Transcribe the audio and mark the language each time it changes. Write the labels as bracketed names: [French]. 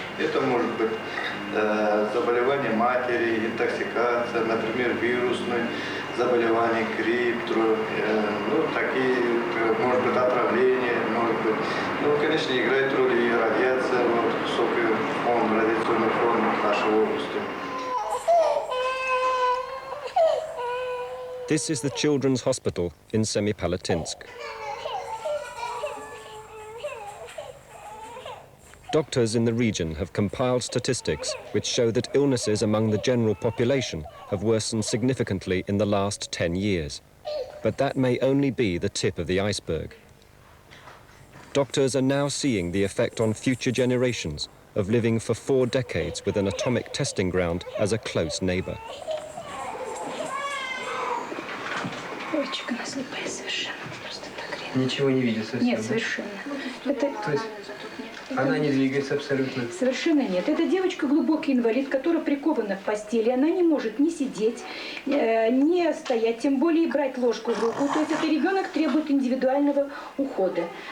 [Russian] Это может быть заболевание матери, интоксикация, например, вирусные заболевания, грипп, ну, такие, может быть, отравление, может быть. Ну, конечно, играет роль и радиация, вот, высокий фон, радиационный фон нашей области. [English] This is the Children's Hospital in Semipalatinsk. Doctors in the region have compiled statistics which show that illnesses among the general population have worsened significantly in the last 10 years. But that may only be the tip of the iceberg. Doctors are now seeing the effect on future generations of living for 4 decades with an atomic testing ground as a close neighbor. [Russian] Девочка она слепая совершенно, просто так реально. Ничего не видит совсем? Нет, совершенно. Это... То есть она не двигается абсолютно? Совершенно нет. Это девочка глубокий инвалид, которая прикована к постели. Она не может ни сидеть, ни стоять, тем более брать ложку в руку. То есть этот ребенок требует индивидуального ухода.